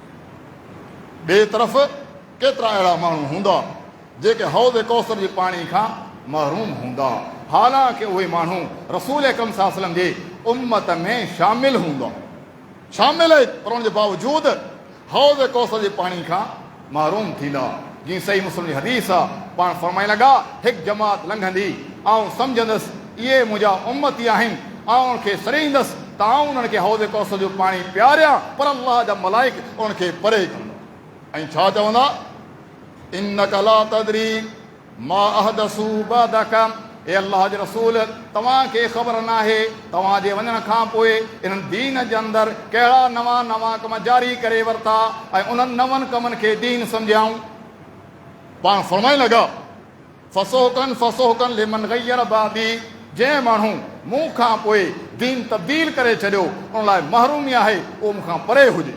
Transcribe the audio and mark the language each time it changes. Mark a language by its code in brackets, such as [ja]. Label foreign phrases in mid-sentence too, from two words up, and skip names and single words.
[sd] ॿिए तरफ़ केतिरा अहिड़ा माण्हू हूंदा जेके हौज़ कौसर जे पाणी खां महरूम हूंदा, हालांकि उहे माण्हू रसूल अकरम [ar] صلى الله عليه وسلم [sd] जे उम्मत में शामिल हूंदा, शामिल आहे, पर उन जे बावजूदि हौज़ कौसर जे पाणी खां महरूम थींदा। जीअं सही मुस्लिम जी हदीस आहे, पाण फरमाइण लॻा हिकु जमात लंघंदी, आउं सम्झंदुसि इहे मुंहिंजा उम्मती आहिनि, आउं उनखे सड़ींदुसि त आउं उन्हनि खे हौज़ कौसर जो पाणी पियारियां, पर अलाह जा मलाइक उनखे परे कंदा। ऐं छा चवंदा? [ar] إنك لا تدري ما أحدثوا بعدك [sd] ए अल्लाह जे रसूल, तव्हांखे ख़बर न आहे तव्हांजे वञण खां पोइ इन्हनि दीन जे अंदरि कहिड़ा नवां नवां कम जारी करे वरिता ऐं उन्हनि नवनि कमनि खे दीन सम्झाऊं। पाण फरमाइण लॻा [ar] فسحقا لمن غير بعدي, [sd] जंहिं माण्हू मूं खां पोइ दीन तब्दील करे छॾियो उन लाइ महरूमी आहे, उहो मूंखां परे हुजे।